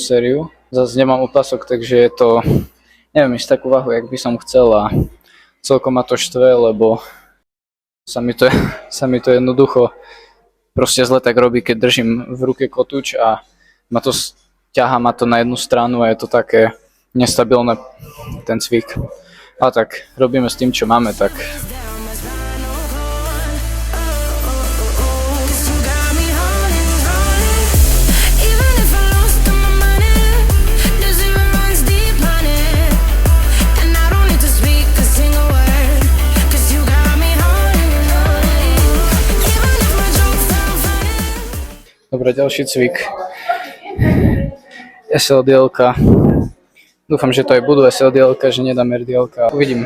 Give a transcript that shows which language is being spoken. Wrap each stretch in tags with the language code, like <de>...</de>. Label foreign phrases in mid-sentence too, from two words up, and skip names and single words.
<sk>Zase nemám opasok, takže je to neviem ísť takú váhu, jak by som chcel a celkom ma to štve, lebo sa mi to jednoducho proste zle tak robí, keď držím v ruke kotúč a ťahá ma to na jednu stranu a je to také nestabilné, ten cvik. A tak robíme s tým, čo máme, tak</sk> <en>down my spinal cord. Cause you got me holding. Even if I lost all my money, the zero runs deep, honey. And I don't need to speak a single word. Cause you got me holding. Even if my jokes sound funny.</en> <sk>dobre, ďalší cvik. SLDL-ka. Dúfam, že to aj budú SLDL-ka, že nedám RDL-ka. Uvidím.</sk>